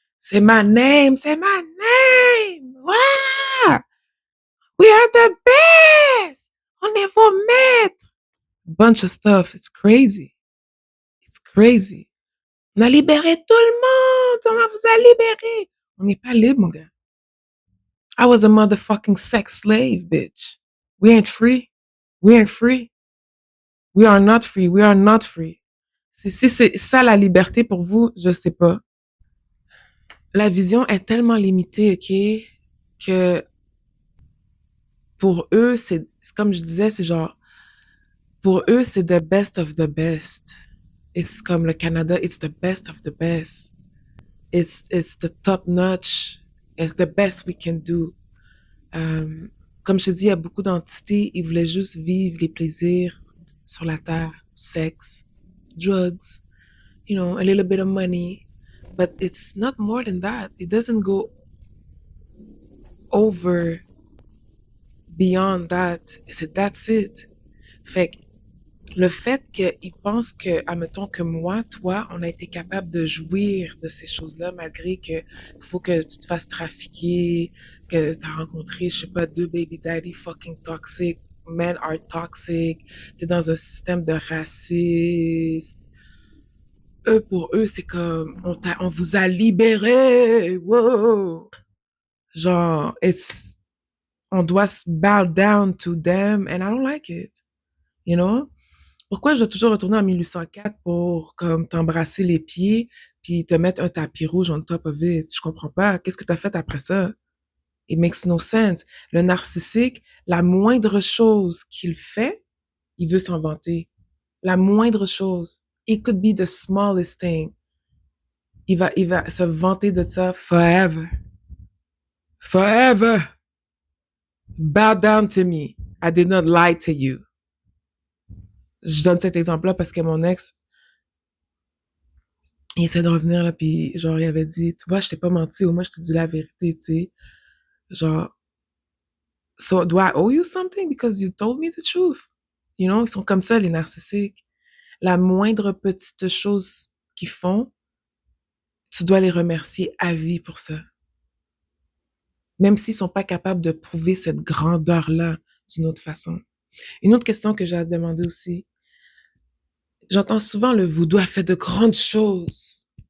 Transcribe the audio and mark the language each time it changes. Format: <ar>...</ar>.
<en>C'est my name, c'est my name! Ouais! We are the best!</en> <fr>On est vos maîtres!</fr> <en>Bunch of stuff. It's crazy. It's crazy.</en> <fr>On a libéré tout le monde! On vous a libéré! On n'est pas libre, mon gars.</fr> <en>I was a motherfucking sex slave, bitch. We ain't free. We ain't free. We are not free. We are not free.</en> <fr>Si c'est ça la liberté pour vous, je sais pas. La vision est tellement limitée, ok, que pour eux, c'est comme je disais, c'est genre, pour eux, c'est</fr> <en>the best of the best. It's</en> <fr>comme le Canada,</fr> <en>it's the best of the best. It's the top notch. It's the best we can do.</en> <fr>Euh, Comme je te dis, il y a beaucoup d'entités, ils voulaient juste vivre les plaisirs sur la terre,</fr> <en>sex, drugs, you know, a little bit of money. But it's not more than that. It doesn't go over beyond that. That's it.</en> <fr>Fait que le fait qu'ils pensent que, admettons que moi, toi, on a été capable de jouir de ces choses-là, malgré que faut que tu te fasses trafiquer, que t'as rencontré, je sais pas, deux</fr> <en>baby daddy fucking toxic, men are toxic,</en> <fr>t'es dans un système de raciste. Eux, pour eux, c'est comme, on vous a libéré, wow! Genre, on doit se</fr> <en>bow down to them, and I don't like it, you know?</en> <fr>Pourquoi je dois toujours retourner en 1804 pour comme t'embrasser les pieds puis te mettre un tapis rouge</fr> <en>on top of it?</en> <fr>Je comprends pas. Qu'est-ce que t'as fait après ça?</fr> <en>It makes no sense.</en> <fr>Le narcissique, la moindre chose qu'il fait, il veut s'en vanter. La moindre chose.</fr> <en>It could be the smallest thing.</en> <fr>Il va se vanter de ça</fr> <en>forever. Forever. Bow down to me. I did not lie to you.</en> <fr>Je donne cet exemple-là parce que mon ex, il essaie de revenir, là, puis genre, il avait dit, tu vois, je t'ai pas menti, au moins, je te dis la vérité, tu sais.</fr> <en>Genre, so do I owe you something because you told me the truth? You know,</en> <fr>ils sont comme ça, les narcissiques. La moindre petite chose qu'ils font, tu dois les remercier à vie pour ça. Même s'ils sont pas capables de prouver cette grandeur-là d'une autre façon. Une autre question que j'ai à te demander aussi. J'entends souvent le voodoo a fait de grandes choses.</fr>